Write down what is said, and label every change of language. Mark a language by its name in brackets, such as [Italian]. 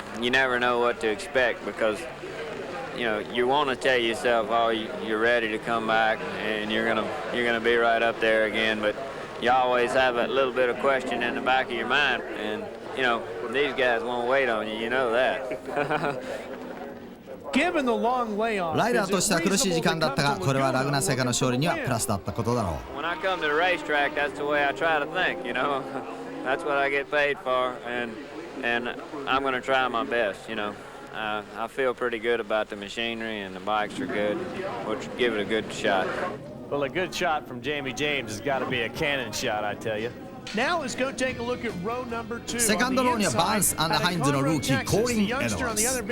[English] You never know what to expect because, you want to tell yourself, oh, you're ready to come back and you're gonna be right up there again, but you always have a little bit of question in the back of your mind, and these guys won't wait on you. You know that. [Japanese] ライダーとしては苦しい時間だったが、これはラグナセカの勝利にはプラスだったことだろう。 [English] When I come to the racetrack, that's the way I try to think. That's what I get paid for, and I'm going to try my best. I feel pretty good about the machinery and the bikes are good. We'll give it a good shot. Well, a good shot from Jamie James has got to be a cannon shot, I tell you. Now let's go take a look at row number 2. [Japanese] セカンドローにはバーンス&ハインズのルーキーコーリン・エドワーズ。